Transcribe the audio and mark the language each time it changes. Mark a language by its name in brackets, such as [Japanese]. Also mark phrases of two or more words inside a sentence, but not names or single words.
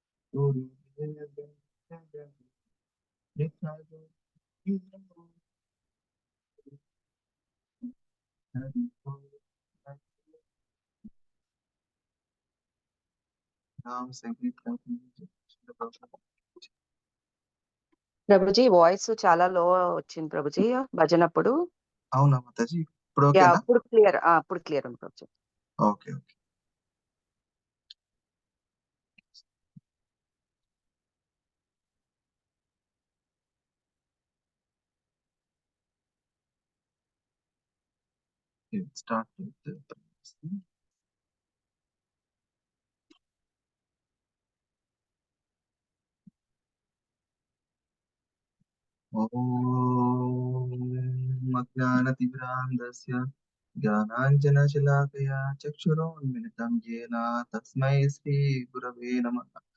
[Hindi] नाम संगीत का [Telugu] ప్రభుజీ వాయిస్ చాలా లో వచ్చింది ప్రభుజీ భజనప్పుడు. అవునా మాతాజీ ఇప్పుడు యా, ఓకేనా? అప్పుడు క్లియర్ ఉంది ప్రభుజీ. [English] okay okay. Start with the [Sanskrit] ॐ अज्ञानतिमिरान्धस्य ज्ञानाञ्जनशलाकया चक्षुरोन्मिलितं येन तस्मै श्रीगुरवे नमः।